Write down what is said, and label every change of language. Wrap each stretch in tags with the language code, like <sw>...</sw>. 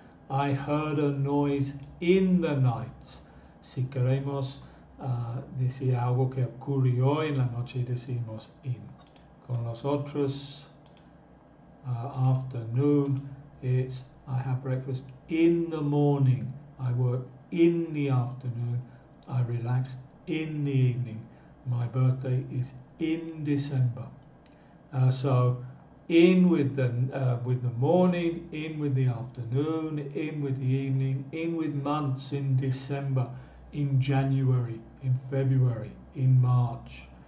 <en>I heard a noise in the night.</en> <es>Si queremos decir algo que ocurrió en la noche, decimos in. Con los otros,</es> <en>afternoon, it's I have breakfast in the morning. I work in the afternoon. I relax in the evening. My birthday is in December. So in with the morning, in with the afternoon, in with the evening, in with months, in December, in January, in February, in March.</en>